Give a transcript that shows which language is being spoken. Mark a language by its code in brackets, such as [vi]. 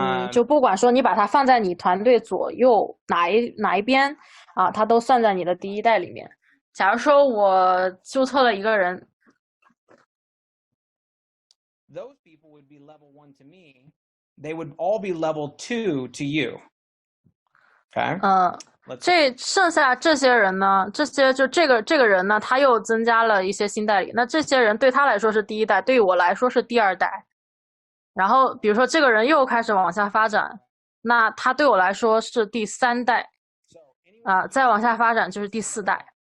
[zh] 就不管说你把它放在你团队左右哪一边啊，它都算在你的第一代里面。假如说我注册了一个人 [en] ，those people would be level 1 to me. They would all be level 2 to you. Okay. [zh] 这剩下这些人呢，这个人呢，他又增加了一些新代理。那这些人对他来说是第一代，对于我来说是第二代。然后比如说这个人又开始往下发展，那他对我来说是第三代，再往下发展就是第四代。